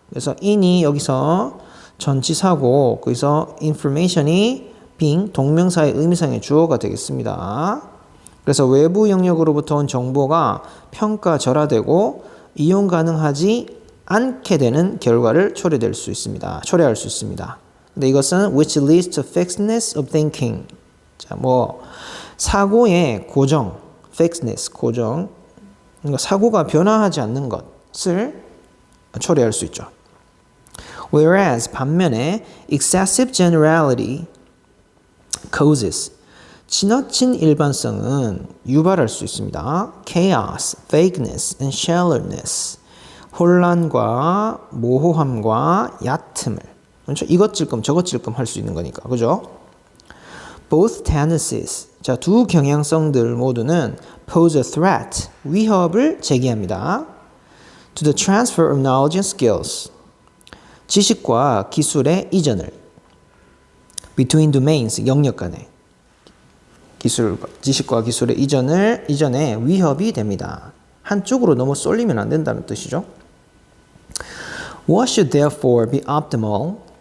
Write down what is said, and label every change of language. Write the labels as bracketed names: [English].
[Korean] 그래서 in이 여기서 전치사고 거기서 information이 being 동명사의 의미상의 주어가 되겠습니다. 그래서 외부 영역으로부터 온 정보가 평가절하되고 이용 가능하지 않게 되는 결과를 초래할 수 있습니다. 근데 이것은 [English] which leads to fixedness of thinking. [Korean] 자, 뭐 사고의 고정, fixedness, 고정. 그러니까 사고가 변화하지 않는 것을 초래할 수 있죠. Whereas 반면에 [English] excessive generality causes, [Korean] 지나친 일반성은 유발할 수 있습니다. [English] chaos, vagueness, and shallowness, [Korean] 혼란과 모호함과 얕음을, 그렇죠? 이것 찔끔 저것 찔끔 할 수 있는 거니까, 그죠? [English] Both tendencies, [Korean] 자, 두 경향성들 모두는 [English] pose a threat, [Korean] 위협을 제기합니다. [English] To the transfer of knowledge and skills, [Korean] 지식과 기술의 이전을, [English] between domains, [Korean] 영역 간에 지식과 기술의 이전에 위협이 됩니다. 한쪽으로 너무 쏠리면 안 된다는 뜻이죠. [English] What should therefore be optimal?